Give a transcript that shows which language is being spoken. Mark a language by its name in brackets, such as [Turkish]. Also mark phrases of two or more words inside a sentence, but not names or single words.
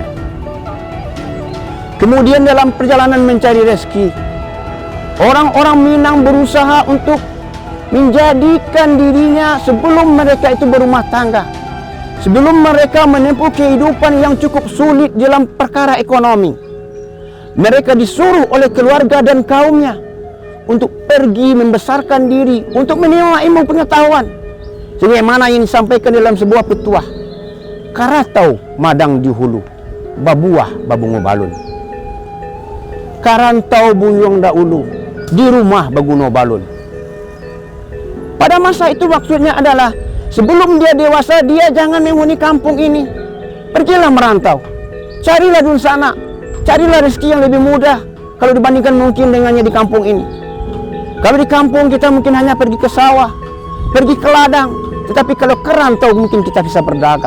[Indonesian] Kemudian dalam perjalanan mencari rezeki, orang-orang Minang berusaha untuk menjadikan dirinya sebelum mereka itu berumah tangga, sebelum mereka menempuh kehidupan yang cukup sulit dalam perkara ekonomi, mereka disuruh oleh keluarga dan kaumnya untuk pergi membesarkan diri, untuk menerima ilmu pengetahuan. Sebagaimana yang disampaikan dalam sebuah petuah, [Minangkabau] karatau madang di hulu, babuah babungo balun. Karantau buyung dahulu, di rumah baguno balun. [Indonesian] Pada masa itu maksudnya adalah sebelum dia dewasa, dia jangan menghuni kampung ini. Pergilah merantau, carilah dulu sana, carilah rezeki yang lebih mudah kalau dibandingkan mungkin dengannya di kampung ini. Kalau di kampung kita mungkin hanya pergi ke sawah, pergi ke ladang, tetapi kalau ke rantau mungkin kita bisa berdagang.